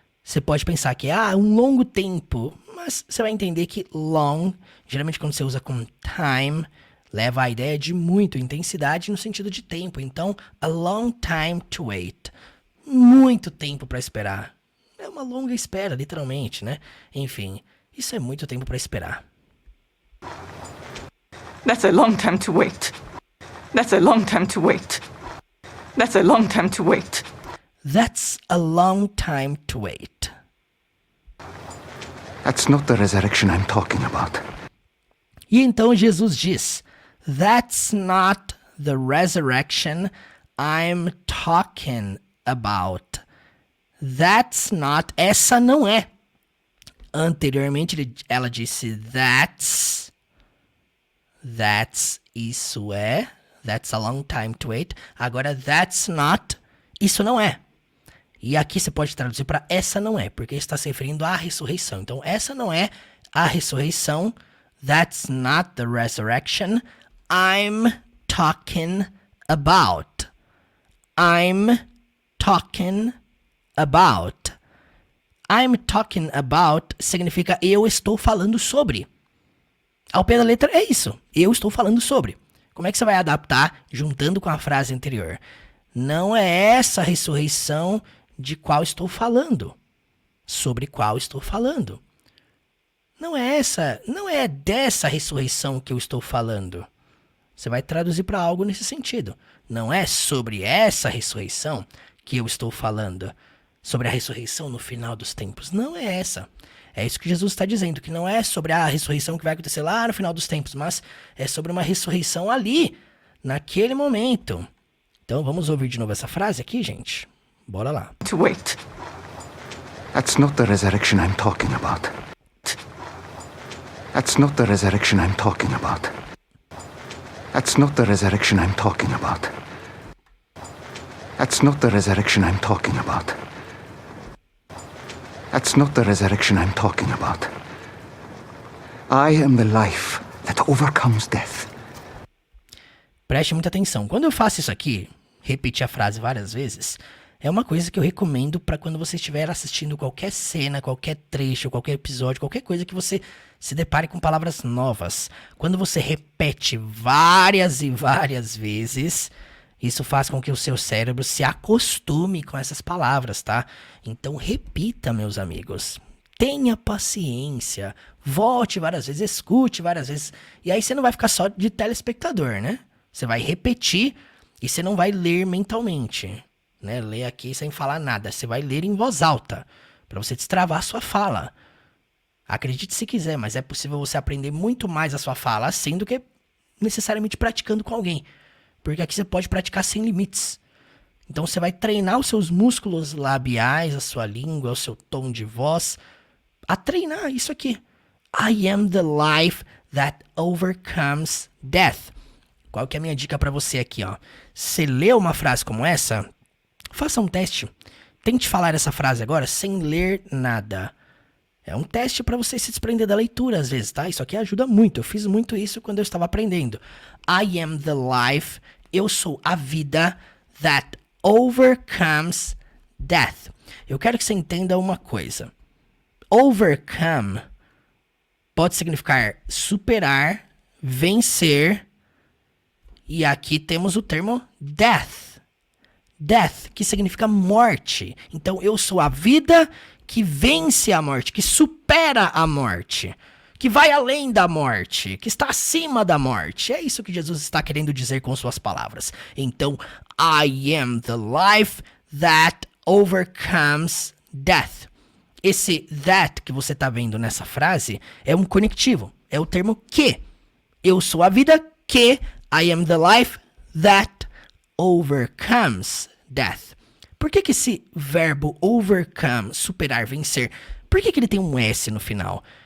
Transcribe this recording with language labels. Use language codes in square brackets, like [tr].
[pt] você pode pensar que é um longo tempo, mas você vai entender que long, geralmente quando você usa com time, leva a ideia de muito, intensidade no sentido de tempo. Então, [en] a long time to wait. [pt] Muito tempo para esperar. É uma longa espera, literalmente, né? Enfim, isso é muito tempo para esperar. [en] That's a long time to wait. That's a long time to wait. That's a long time to wait. That's a long time to wait. That's not the resurrection I'm talking about. [pt] E então Jesus diz, [en] That's not the resurrection I'm talking about. That's not, [pt] essa não é. Anteriormente ela disse that's, isso é, [en] that's a long time to wait. [pt] Agora [en] that's not, [pt] isso não é. E aqui você pode traduzir para essa não é, porque está se referindo à ressurreição. Então essa não é a ressurreição. [en] That's not the resurrection I'm talking about. I'm talking about. I'm talking about [pt] significa eu estou falando sobre. Ao pé da letra é isso. Eu estou falando sobre. Como é que você vai adaptar juntando com a frase anterior? Não é essa ressurreição de qual estou falando. Sobre qual estou falando. Não é dessa ressurreição que eu estou falando. Você vai traduzir para algo nesse sentido. Não é sobre essa ressurreição que eu estou falando. Sobre a ressurreição no final dos tempos. Não é essa. É isso que Jesus está dizendo, que não é sobre a ressurreição que vai acontecer lá no final dos tempos, mas é sobre uma ressurreição ali, naquele momento. Então vamos ouvir de novo essa frase aqui, gente. Bora lá. [en] To wait. That's not the resurrection I'm talking about. That's not the resurrection I'm talking about. That's not the resurrection I'm talking about. That's not the resurrection I'm talking about. That's not the resurrection I'm talking about. I am the life that overcomes death. [pt] Preste muita atenção. Quando eu faço isso aqui, repetir a frase várias vezes, é uma coisa que eu recomendo para quando você estiver assistindo qualquer cena, qualquer trecho, qualquer episódio, qualquer coisa que você se depare com palavras novas. Quando você repete várias e várias vezes, isso faz com que o seu cérebro se acostume com essas palavras, tá? Então repita, meus amigos. Tenha paciência. Volte várias vezes, escute várias vezes. E aí você não vai ficar só de telespectador, né? Você vai repetir e você não vai ler mentalmente, né? Ler aqui sem falar nada. Você vai ler em voz alta, para você destravar a sua fala. Acredite se quiser, mas é possível você aprender muito mais a sua fala assim do que necessariamente praticando com alguém. Porque aqui você pode praticar sem limites. Então você vai treinar os seus músculos labiais, a sua língua, o seu tom de voz, a treinar isso aqui. [en] I am the life that overcomes death. [pt] Qual que é a minha dica para você aqui, ó? Você lê uma frase como essa, faça um teste. Tente falar essa frase agora sem ler nada. É um teste para você se desprender da leitura às vezes, tá? Isso aqui ajuda muito. Eu fiz muito isso quando eu estava aprendendo. [en] I am the life. [pt] Eu sou a vida [en] that overcomes death. [pt] Eu quero que você entenda uma coisa. Overcome pode significar superar, vencer. E aqui temos o termo death. Death, que significa morte. Então, eu sou a vida que vence a morte, que supera a morte, que vai além da morte, que está acima da morte. É isso que Jesus está querendo dizer com suas palavras. [en] Então, I am the life that overcomes death. [pt] Esse that que você está vendo nessa frase é um conectivo, é o termo que. Eu sou a vida que, [en] I am the life that overcomes death. [pt] Por que esse verbo overcome, superar, vencer, por que ele tem um S no final?